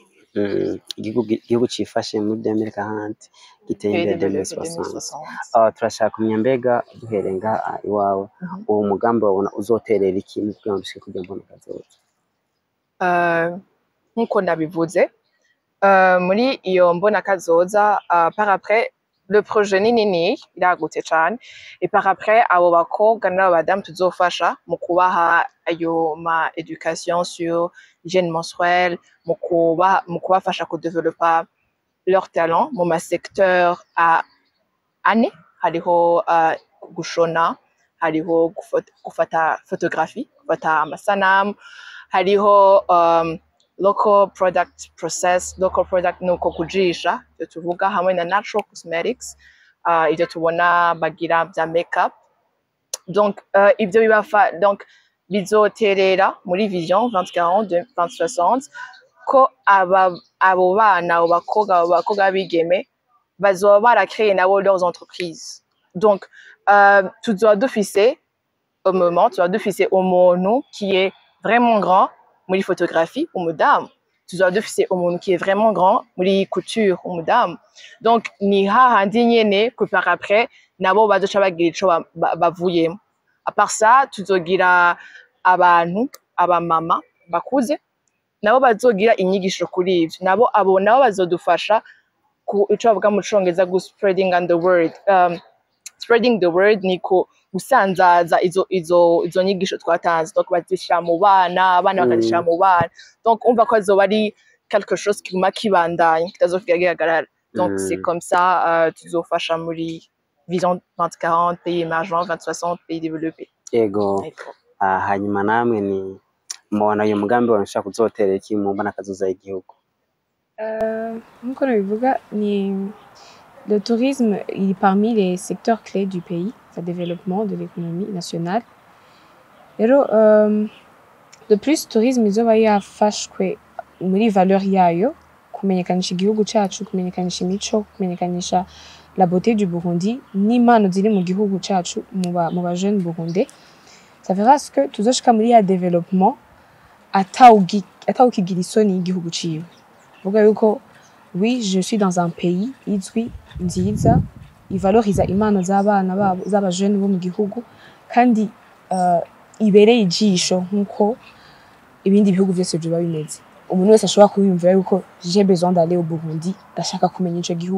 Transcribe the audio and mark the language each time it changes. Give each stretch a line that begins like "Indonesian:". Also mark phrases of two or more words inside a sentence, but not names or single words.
Rundi: Igihugu cifashe muri 2040 giteye imbere 2060. Turashaka kumenya mbega duhere ngaha iwawe uwo mugambi wabona uzoterera iki mu kugira ngo dushike kugira mbona kazoza? Nkuko ndabivuze muri iyo mbona kazoza,
French: par après le projet
Rundi: ni nini iragutse cane,
French: et par
Rundi: après abo bakobwa n'abo badamu tuzofasha mu kubaha ayo ma
French: education sur hygiène menstruelle,
Rundi: mu kubafasha kudevelopa
French: leur talent
Rundi: mu ma secteur ane, hariho gushona, hariho gufata photographie, gufata amasanamu, hariho
English: local product process, local product
Rundi: nuko kujisha, ivyo tuvuga hamwe na
English: natural cosmetics,
Rundi: ivyo tubona bagira vya makeup. Donc ivyo donc bizoterera muri vision 2040 2060 ko abo bana, abo bakobwa bigeme bazoba barakréé nabo
French: leurs entreprises.
Rundi: Donc tuzoba dufise
French: au moment,
Rundi: tuzoba dufise umuntu
French: qui est vraiment grand
Rundi: muri photographie, umudamu, tuzoba dufise umuntu
French: qui est vraiment grand
Rundi: muri couture, umudamu. Donc ni hahandi nyene
French: que par après
Rundi: nabo bazoca bagira ico bavuyemo.
French: À part ça,
Rundi: tuzogira abantu, abamama bakuze, nabo bazogira inyigisho kuri ivyo, nabo bazodufasha ku ico bavuga mu Congereza
English: spreading the word. Spreading the word
Rundi: niko gusanzaza izo nyigisho twatanze, donc bazishira mu bana bakazishira mu bana, donc umva ko azoba ari
French: quelque chose
Rundi: kiguma kibandanya kitazofika gihagarara.
French: Donc c'est comme ça
Rundi: tuzofasha muri vision 2040,
French: pays émergents, 2060, pays développés.
Rundi: Yego, hanyuma namwe ni mubona uyu mugambi wanshaka kuzoterera iki mu mbona kazoza igihugu? Nkuko nabivuga ni
French: le tourisme, il est parmi les secteurs clés du pays, le développement de l'économie nationale.
Rundi: Rero
French: de plus
Rundi: tourisme izoba yafashwe muri valeur yayo, kumenyekanisha igihugu cacu, kumenyekanisha imico, kumenyekanisha
French: la beauté du Burundi,
Rundi: n'impano ziri mu gihugu cacu mu ba
French: jeunes burundais. Ça fera ce que
Rundi: tuzoshika muri ya développement atawukigira isoni y'igihugu ciwe. Vuga yuko
French: oui, je suis dans un pays
Rundi: izwi nziza ivaloriza impano z'abana babo z'aba jeunes bo mu gihugu, kandi ibereye ijisho nkuko ibindi bihugu vyose biba bimeze. Umuntu wese ashobora kubiyumvira yuko
French: j'ai besoin d'aller au Burundi,
Rundi: ndashaka kumenya ico gihugu.